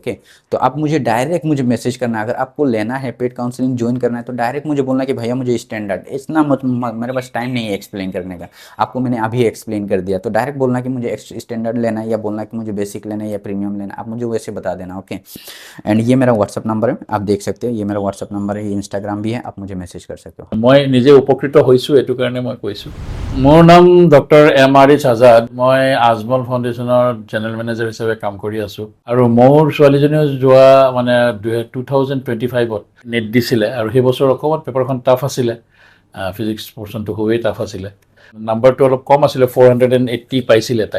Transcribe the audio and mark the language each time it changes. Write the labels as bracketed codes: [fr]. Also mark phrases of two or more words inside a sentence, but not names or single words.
[hi] ओके, तो आप मुझे डायरेक्ट मुझे मैसेज करना है, अगर आपको लेना है [en] paid counselling [hi] ज्वाइन करना है तो डायरेक्ट मुझे बोलना कि भैया मुझे स्टैंडर्ड, इतना मेरे पास टाइम नहीं है एक्सप्लेन करने का, आपको मैंने अभी एक्सप्लेन कर दिया, तो डायरेक्ट बोलना कि मुझे स्टैंडर्ड लेना है, या बोलना कि मुझे बेसिक लेना है या प्रीमियम लेना है, आप मुझे वैसे बता देना। ओके, एंड ये मेरा व्हाट्सअप नंबर है, आप देख सकते हैं, ये मेरा व्हाट्सअप नंबर है, इंस्टाग्राम भी है, आप मुझे मैसेज कर सकते हो। [as] মই নিজে উপকৃত হৈছোঁ, এইটো কাৰণে মই কৈছোঁ। মোৰ নাম ডক্টৰ MRH আজাদ, মই আজমল ফাউণ্ডেশ্যনৰ [en] general manager [as] হিচাপে কাম কৰি আছোঁ। আৰু মোৰ ছোৱালীজনীও যোৱা মানে 2025ত নেট দিছিলে, আৰু সেই বছৰ অকণমান পেপাৰখন টাফ আছিলে, ফিজিক্স পৰ্চনটো খুবেই টাফ আছিলে, নাম্বাৰটো অলপ কম আছিলে, 480 পাইছিলে তাই।